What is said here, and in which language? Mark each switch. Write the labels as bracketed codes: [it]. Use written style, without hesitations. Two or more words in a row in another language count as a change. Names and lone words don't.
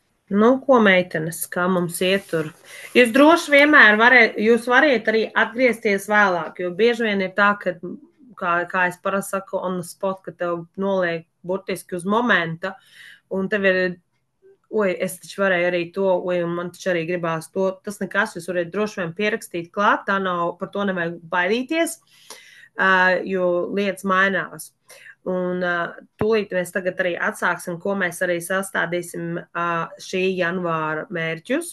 [lv] Nu, ko meitenes, kā mums iet tur? Jūs droši vienmēr variet arī atgriezties vēlāk, jo bieži vien ir tā, ka, kā es parasti saku, [en] on the spot, [lv] ka tev noliek burtiski uz momenta, un tev ir, oi, es taču varēju arī to, oi, un man taču arī gribās to, tas nekas, jūs varat droši vien pierakstīt klāt, tā nav, par to nevajag baidīties, jo lietas mainās. Un tūlīt mēs tagad arī atsāksim, ko mēs arī sastādīsim šī janvāra mērķus.